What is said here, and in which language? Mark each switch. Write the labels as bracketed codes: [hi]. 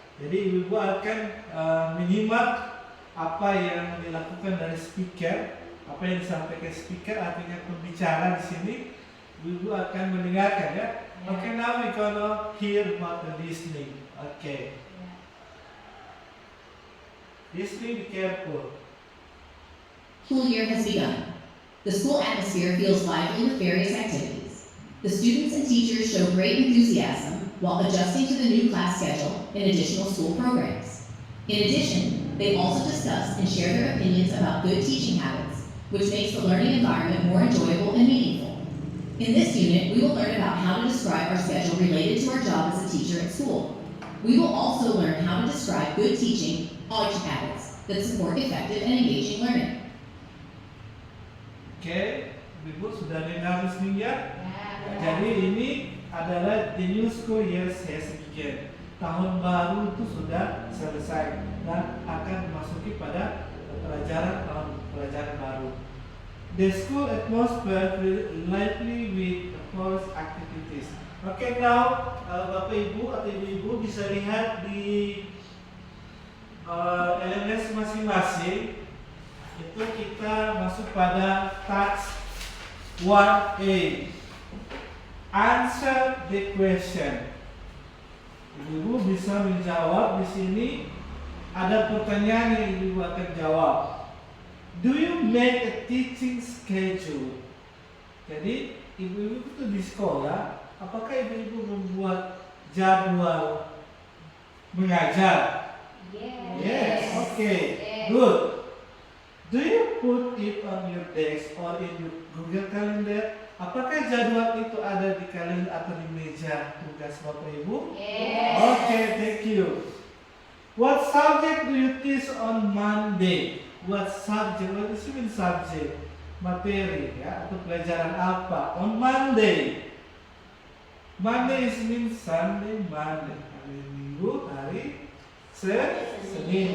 [id] Jadi ibu-ibu akan menyimak apa yang dilakukan dari speaker, apa yang disampaikan speaker, artinya pembicara di sini. Ibu-ibu akan mendengarkan ya. [en] Okay, now we gonna hear about the listening. Okay. Listening, be careful. School year has begun. The school atmosphere feels lively with various activities. The students and teachers show great enthusiasm while adjusting to the new class schedule and additional school programs. In addition, they also discuss and share their opinions about good teaching habits, which makes the learning environment more enjoyable and meaningful. In this unit, we will learn about how to describe our schedule related to our job as a teacher at school. We will also learn how to describe good teaching habits that support effective and engaging learning. [id] Okay, ibu sudah dengar listening ya? Ya. Jadi ini adalah [en] the new school year has begun. [id] Tahun baru itu sudah selesai dan akan memasuki pada pelajaran baru. [en] The school atmosphere will lively with course activities. Okay, now [id] Bapak Ibu atau Ibu-ibu bisa lihat di LMS masing-masing. Itu kita masuk pada task 1A. [en] Answer the question. [id] Ibu bisa menjawab di sini. Ada pertanyaan yang ibu akan jawab. [en] Do you make a teaching schedule? [id] Jadi ibu-ibu itu di sekolah, apakah ibu-ibu membuat jadwal mengajar? [en] Yes. Okay. Yes. Good. Do you put it on your desk or in your Google Calendar? [id] Apakah jadwal itu ada di kalender atau di meja tugas Bapak Ibu? [en] Yes. Okay, thank you. What subject do you teach on Monday? What subject? What does it mean subject? [id] Materi ya, atau pelajaran apa? [en] On Monday. Monday is mean Sunday, Monday. [id] Hari Minggu, hari Senin.